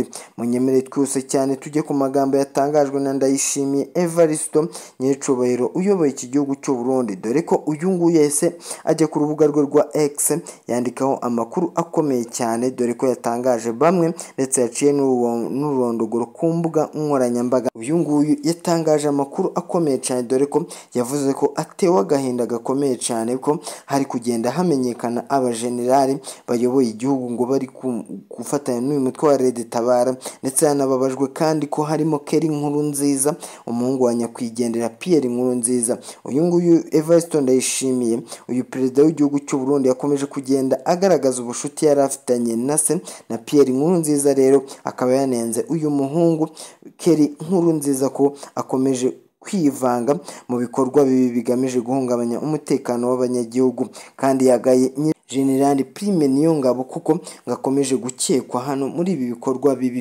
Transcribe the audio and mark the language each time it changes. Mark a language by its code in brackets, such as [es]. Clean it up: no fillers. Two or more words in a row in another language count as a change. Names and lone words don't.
[rw] Munyemerere twose cyane tujye ku magambo yatangajwe na Ndayishimiye Evariste nyecubahiro uyoboye iki gihugu cy'u Burundi, dore ko uyu nguyu yahise ajya ku rubuga rwe rwa X yandikaho amakuru akomeye cyane, dore ko yatangaje bamwe ndetse yaciye n'ururondogoro ku mbuga nkoranyambaga. Uyu nguyu yatangaje amakuru akomeye cyane, dore ko yavuze ko atewe agahinda gakomeye cyane ko hari kugenda hamenyekana abajenerali bayoboye igihugu ngo bari gufatanya n'uyu mutwe wa Red Tabara, ndetse yanababajwe kandi ko harimo Keri Nkurunziza, umuhungu wa nyakwigendera Pierre Nkurunziza. Uyu nguyu Evariste Ndayishimiye, uyu perezida w'igihugu cy'u Burundi, yakomeje kugenda agaragaza ubushuti yari afitanye na se na Pierre Nkurunziza, rero akaba yanenze uyu muhungu Keri Nkurunziza ko akomeje kwivanga mu bikorwa bibi bigamije guhungabanya umutekano w'abanyagihugu, kandi yagaye General Prime Niyongabo kuko ngakomeje gukekwa hano muri ibi bikorwa bibi.